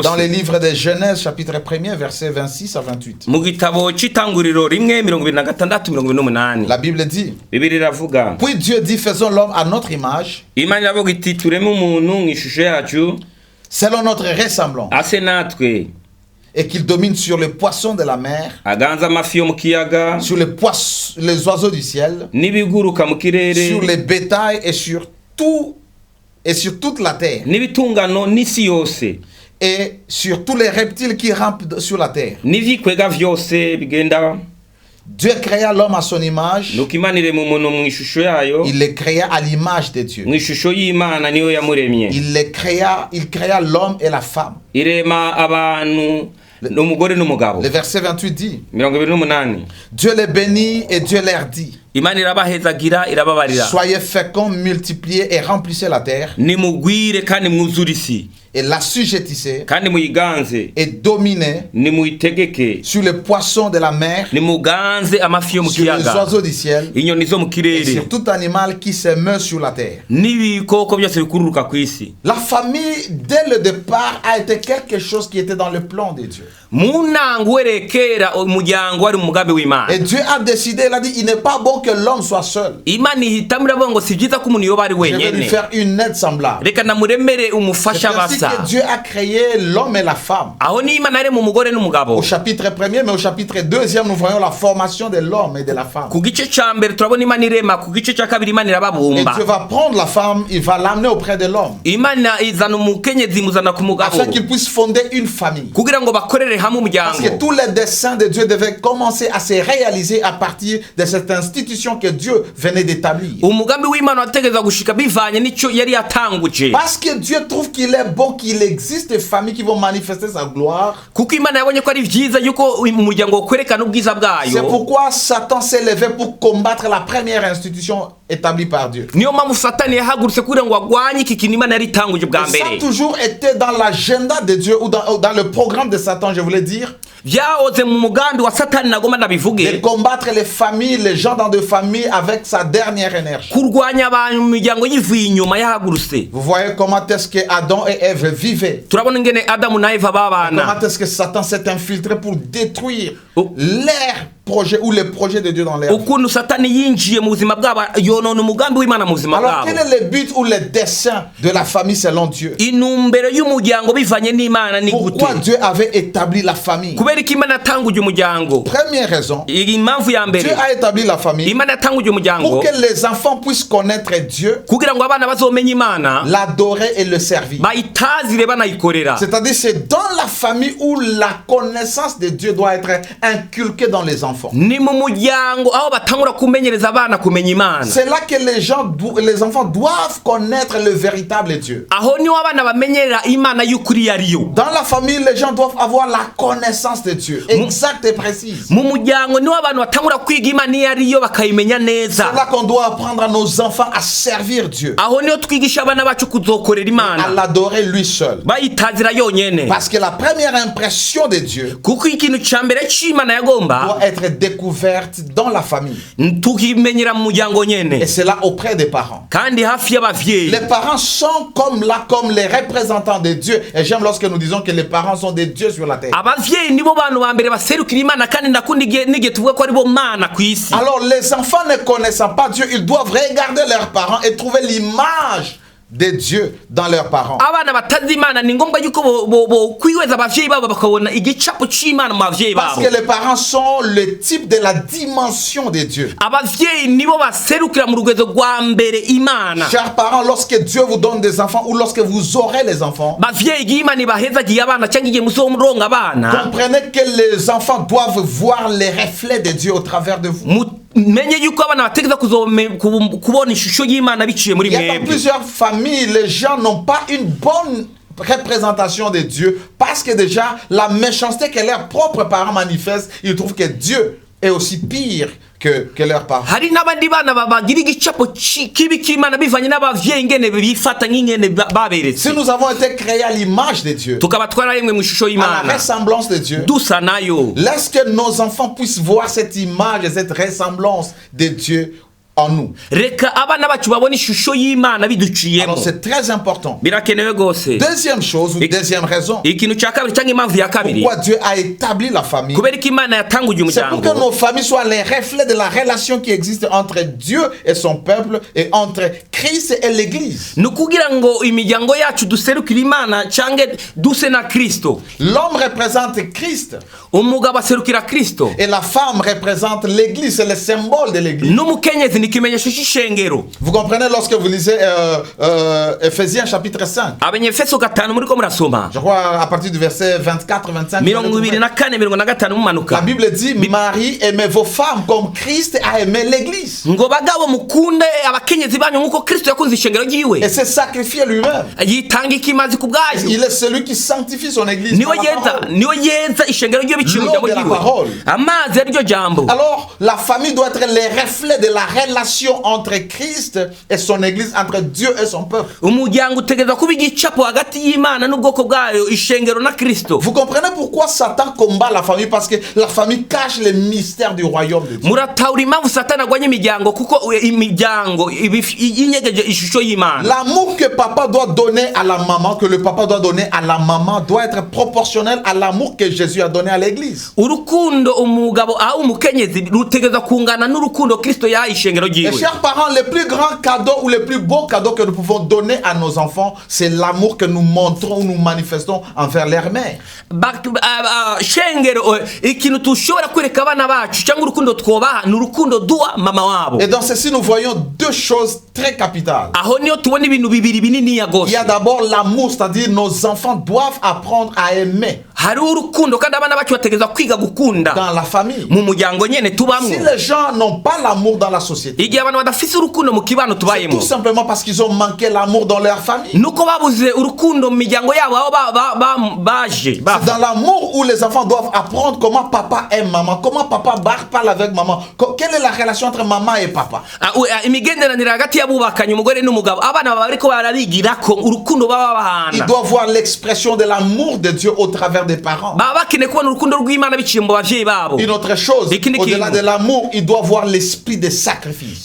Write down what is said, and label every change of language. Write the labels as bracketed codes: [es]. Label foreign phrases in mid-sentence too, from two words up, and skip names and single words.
[fr] Dans les livres de Genèse chapitre 1er versets 26 à 28. [rn] Mu gitabo cy'itanguriro rimwe 26-28. [fr] La Bible dit: [rn] Bibiri iravuga [fr] Puis Dieu dit, faisons l'homme à notre image, [rn] Imana iravuga iti tureme umuntu mu ishusho yacu [fr] selon notre ressemblance, [rn] ase natwe [fr] et qu'il domine sur les poissons de la mer, [rn] aganza amafi yo mu kiyaga [fr] sur les oiseaux du ciel, [rn] n'ibiguruka mu kirere [fr] sur les bétails et sur toute la terre, [rn] n'ibitungano n'isi yose [fr] et sur tous les reptiles qui rampent sur la terre. [rn] n'ivikwega vyose bigenda. [fr] Dieu créa l'homme à son image, [rn] Nuko Imana irema umuntu mu ishusho yayo, [fr] il le créa à l'image de Dieu. [rn] mu ishusho y'Imana niyo yamuremye. [fr] Il créa l'homme et la femme. [rn] Irema abantu n'umugore n'umugabo. [fr] Le verset 28 dit: [rn] 28. [fr] Dieu les bénit et Dieu leur dit: [rn] Imana irabahezagira irababarira. [fr] Soyez féconds, multipliez et remplissez la terre, [rn] Nimugwire kandi mwuzure isi [fr] et l'assujettissez [rn] kandi muyiganze, [fr] et dominez [rn] nimuyitegeke, [fr] sur les poissons de la mer, [rn] nimuganze amafi yo mu [fr] sur les [rn] kiyaga, [fr] oiseaux du ciel [rn] inyoni zo mu [fr] et [rn] kirere, [fr] sur tout animal qui se meut sur la terre. [rn] n'ibikoko byose bikururuka ku isi. [fr] La famille, dès le départ, a été quelque chose qui était dans le plan de Dieu. [rn] Mu ntango werekera umuryango wari mu mugambi w'Imana. [fr] Et Dieu a décidé, il a dit, il n'est pas bon que l'homme soit seul. [rn] Imana ihitamo iravuga ngo si byiza ko umuntu yoba ari [fr] Je vais lui [rn] wenyene, [fr] faire une aide semblable. [rn] reka namuremere [fr] C'est [rn] umufasha [fr] ainsi [rn] basa. [fr] que Dieu a créé l'homme et la femme. [rn] Aho ni Imana yaremye umugore n'umugabo. [fr] Au chapitre 1er, mais au chapitre 2e, nous voyons la formation de l'homme et de la femme. [rn] Ku gice ca mbere turabona Imana irema, ku gice ca kabiri Imana [fr] Et [rn] irababumba. [fr] Dieu va prendre la femme, il va l'amener auprès de l'homme, [rn] Imana izana umukenyezi imuzana ku mugabo [fr] afin qu'il puisse fonder une famille. [rn] kugira ngo bakorere hamwe [fr] Parce que [rn] umuryango. [fr] tous les desseins de Dieu devaient commencer à se réaliser à partir de cette institution que Dieu venait d'établir. [rn] Umugambi w'Imana wategeza gushika bivanye n'ico yari yatanguje. [fr] Parce que Dieu trouve qu'il est bon savons qu'il existe des familles qui vont manifester sa gloire. [rn] kuko Imana yabonye ko ari byiza yuko umuryango kwerekana ubwiza [fr] C'est [rn] bwayo. [fr] pourquoi Satan s'est levé pour combattre la première institution établie par Dieu. [rn] Niyo mpamvu Satani yahagurutse kugira ngo agwanye iki kintu Imana yari itanguje bwa [fr] Et ça a [rn] mbere. [fr] toujours été dans l'agenda de Dieu ou dans le programme de Satan, je voulais dire, [rn] Byahoze mu mugambi wa Satani nagomba [fr] de [rn] ndabivuge. [fr] combattre les familles, les gens dans des familles avec sa dernière énergie. [rn] Kurwanya abantu mu miryango yivuye inyuma yahagurutse. [fr] Vous voyez comment est-ce que Adam et Ève vivaient. [rn] Turabona ingene Adamu na Eva babana. [fr] Comment est-ce que Satan s'est infiltré pour détruire Oh. leur projet ou les projets de Dieu dans leur vie. [rn] Ukuntu Satani yinjiye mu buzima bwabo yonona umugambi w'Imana mu buzima [fr] Alors [rn] bwabo. [fr] quel est le but ou le dessein de la famille selon Dieu? [rn] Inumbero y'umuryango bivanye n'Imana ni gute? [fr] Pourquoi Dieu avait établi la famille? [rn] Kubera ko Imana yatanguje umuryango. [fr] Première raison, [rn] Impamvu ya mbere [fr] Dieu a établi la famille [rn] Imana yatanguje umuryango [fr] pour que les enfants puissent connaître Dieu, [rn] kugira ngo abana bazomenya Imana [fr] l'adorer et le servir. [rn] bayitazire banayikorera. [fr] C'est-à-dire c'est dans la famille où la connaissance de Dieu doit être inculquée dans les enfants. [rn] Ni mu muryango aho batangura kumenyereza abana kumenya Imana. [fr] C'est là que les enfants doivent connaître le véritable Dieu. [rn] Aho niho abana bamenyera Imana y'ukuri yariyo. [fr] Dans la famille, les gens doivent avoir la connaissance de Dieu, exacte et précise. [rn] Mu muryango niho abantu batangura kwiga Imana yariyo bakayimenya neza. [fr] C'est là qu'on doit apprendre à nos enfants à servir Dieu, [rn] Aho niho twigisha abana bacu kuzokorera [fr] à [rn] Imana [fr] l'adorer lui seul. [rn] bayitazira yonyene. [fr] Parce que la première impression de Dieu [rn] Kuko ikintu ca mbere c'Imana yagomba [fr] doit être découverte dans la famille. [rn] tukimenyera mu muryango [fr] Et [rn] nyene [fr] c'est là auprès des parents. [rn] kandi hafi y'abavyeyi. [fr] Les parents sont comme les représentants de Dieu. Et j'aime lorsque nous disons que les parents sont des dieux sur la terre. [rn] Abavyeyi nibo bantu ba mbere baserukira Imana kandi ndakunda n'igihe tuvuga ko aribo mana ku isi. [fr] Alors les enfants ne connaissant pas Dieu, ils doivent regarder leurs parents et trouver l'image de Dieu dans leurs parents. [rn] Abana batazi Imana ni ngombwa yuko bo kwihweza abavyeyi babo bakabona igicapo c'Imana mu bavyeyi [fr] Parce [rn] babo. [fr] que les parents sont le type de la dimension de Dieu. [rn] Abavyeyi nibo baserukira mu rugendo rwa mbere Imana. [fr] Chers parents, lorsque Dieu vous donne des enfants ou lorsque vous aurez les enfants, [rn] Bavyeyi igihe Imana ibahezagiye abana cyangwa igihe muzomuronga abana, [fr] comprenez que les enfants doivent voir les reflets de Dieu au travers de vous. [rn] menye yuko abana bategeza kubona ishusho y'Imana biciye muri [fr] Il y a dans [rn] mwebwe. [fr] plusieurs familles, les gens n'ont pas une bonne représentation de Dieu parce que déjà la méchanceté que leurs propres parents manifestent, ils trouvent que Dieu est aussi pire que leurs parents. [rn] Hari n'abandi bana bagira igicapo kibi cy'Imana bivanye n'abavyeyi ingene bifata nk'ingene baberetse. [fr] Si nous avons été créés à l'image de Dieu, [rn] Tukaba twararemwe mu ishusho [fr] à la [rn] y'Imana [fr] ressemblance de Dieu, [rn] dusa nayo. [fr] laisse que nos enfants puissent voir cette image et cette ressemblance de Dieu en nous. [rn] Reka abana bacu babona ishusho y'Imana biduciyemo. [fr] Alors c'est très important. [rn] Birakenewe gose. [fr] Deuxième chose ou deuxième raison, [rn] Ikintu cya kabiri cyangwa impamvu ya kabiri, [fr] pourquoi Dieu a établi la famille, [rn] kubera ko Imana yatanguje [fr] c'est pour que [rn] umuryango. [fr] nos familles soient les reflets de la relation qui existe entre Dieu et son peuple et entre Christ et l'Église. [rn] Nukugira ngo imiryango yacu duserukira Imana cyangwa duse na Kristo. [fr] L'homme représente Christ [rn] Umugabo aserukira Kristo. [fr] et la femme représente l'Église, c'est le symbole de l'Église. [rn] N'umukenyezi ni ikimenyesho cy'ishengero. [fr] Vous comprenez lorsque vous lisez Ephésiens chapitre 5, [rn] Abanyefeso 5 muri ko murasoma. [fr] je crois à partir du verset 24-25. [rn] 24-25 [fr] La [rn] mumanuka. [fr] Bible dit, Marie, aimez vos femmes comme Christ a aimé l'Église. [rn] Ngo bagabo mukunde abakenyezi banyu nkuko Kristo yakunze ishengero [fr] Et [rn] ryiwe. [fr] s'est sacrifié lui-même. [rn] Yitanga ikimazi ku bwayo. [fr] Il est celui qui sanctifie son Église. [rn] Niwe [fr] par la [rn] yeza [fr] parole. [rn] niwe yeza ishengero ryiwe biciye mu [fr] L'eau [rn] jambo [fr] de la [rn] ryiwe. [fr] parole. [rn] Amazi ari ryo jambo. [fr] Alors, la famille doit être les reflets de la relation entre Christ et son Église, entre Dieu et son peuple. [rn] Umuryango utegereza kuba igicapo hagati y'Imana n'ubwoko bwayo, ishengero na Kristo. [fr] Vous comprenez pourquoi Satan combat la famille? Parce que la famille cache les mystères du royaume de Dieu. [rn] Muratahura impamvu Satani agwanya imiryango kuko imiryango inyegeje ishusho y'Imana. [fr] L'amour que papa doit donner à la maman, que le papa doit donner à la maman, doit être proportionnel à l'amour que Jésus a donné à l'Église. [rn] Urukundo umugabo aho umukenyezi rutegereza kungana n'urukundo Kristo yaha ishengero [fr] Et [rn] ryiwe. [fr] chers parents, le plus grand cadeau ou le plus beau cadeau que nous pouvons donner à nos enfants, c'est l'amour que nous montrons ou nous manifestons envers leur mère. [rn] Shengero ikintu tushobora kwereka abana bacu cyangwa urukundo twobaha n'urukundo duha mama wabo. [fr] Et dans ceci, nous voyons deux choses très capitales. [rn] Aho niyo tubona ibintu bibiri binini ya [fr] Il [rn] gose. [fr] y a d'abord l'amour, c'est-à-dire nos enfants doivent apprendre à aimer. [rn] hari urukundo kandi abana bacu bategeza kwiga gukunda [fr] dans la famille. [rn] mu muryango nyene tubamwe. [fr] Si les gens n'ont pas l'amour dans la société, [rn] igihe abantu badafise urukundo mu kibano [fr] c'est [rn] tubayemo, [fr] tout simplement parce qu'ils ont manqué l'amour dans leur famille. [rn] nuko babuze urukundo mu miryango yabo aho baje. [fr] C'est dans l'amour où les enfants doivent apprendre comment papa aime maman, comment papa parle avec maman, quelle est la relation entre maman et papa. [rn] imigenderanire hagati y'abubakanye umugore n'umugabo, abana baba bariko barabigirako urukundo baba bahana. [fr] Ils doivent voir l'expression de l'amour de Dieu au travers des parents. [rn] baba bakeneye kubona urukundo rw'Imana biciye mu bavyeyi babo. [fr] Une autre chose, [rn] Ikindi [fr] au-delà [rn] kintu. [fr] de l'amour, ils doivent voir l'esprit de sacrifice.